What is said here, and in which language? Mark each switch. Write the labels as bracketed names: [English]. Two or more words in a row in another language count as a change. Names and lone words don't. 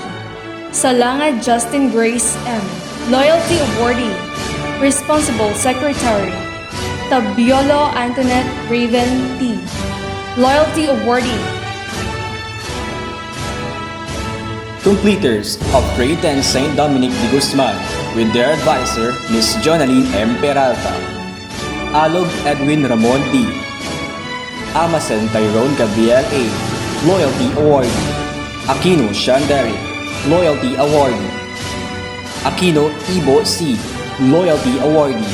[English] Salangad Justin Grace M, Loyalty Awardee, Responsible Secretary. Tabiolo Antoinette Raven T, Loyalty Awardee. Completers of Grade 10 St. Dominic de Guzman with their advisor, Ms. Jonaline M. Peralta. Alog Edwin Ramon D. Amasen Tyrone Gabriel A, Loyalty Awardee. Aquino Sean Derrick, Loyalty Awardee. Aquino Ibo C, Loyalty Awardee.